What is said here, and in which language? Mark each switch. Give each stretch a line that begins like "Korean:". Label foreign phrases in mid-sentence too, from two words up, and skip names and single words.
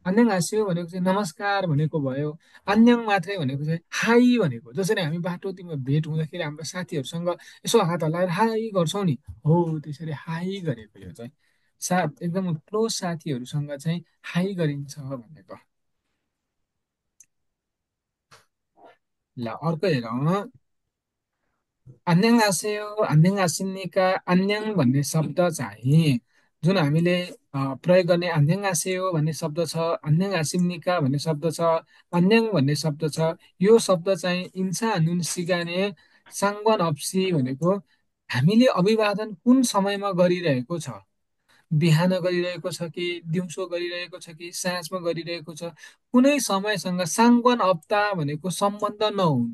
Korean: 안녕하세요
Nepali: भनेको चाहिँ नमस्कार भनेको भयो। अन्याङ मात्रै भनेको चाहिँ हाई भनेको, जसरी हामी बाटोतिर भेट हुँदाखेरि हाम्रो साथीहरूसँग यसो हात हल्लाएर हाई गर्छौँ नि, हो त्यसरी हाई गरेको यो चाहिँ एकदम क्लोज साथीहरूसँग चाहिँ हाई गरिन्छ भनेको। ल अर्को हेरौँ।
Korean: 안녕하세요, 안녕하십니까, 안녕
Nepali: भन्ने शब्द चाहिँ जुन हामीले प्रयोग गर्ने 안녕하세요 भन्ने शब्द छ, 안녕하십니까 भन्ने शब्द छ, 안녕 भन्ने शब्द छ। यो शब्द चाहिँ
Korean: 인사는 시간에 상관 없이
Nepali: भनेको हामीले अभिवादन कुन समयमा गरिरहेको छ, बिहान गरिरहेको छ कि दिउँसो गरिरहेको छ कि साँझमा गरिरहेको छ, कुनै समयसँग
Korean: 상관 없다
Nepali: भनेको सम्बन्ध नहुनु।